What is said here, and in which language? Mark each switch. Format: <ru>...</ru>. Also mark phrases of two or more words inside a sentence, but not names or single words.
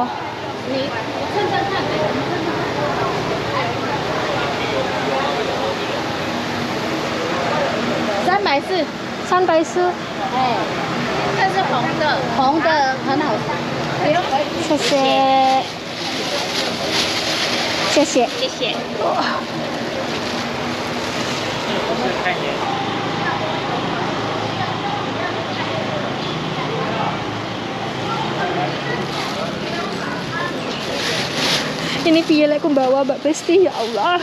<zh>你称称看。340。 340。哎。这是红的，红的很好吃。谢谢，谢谢，谢谢。</zh> <jv>Ini piye lek aku bawa Mbak Besti, ya Allah.</jv>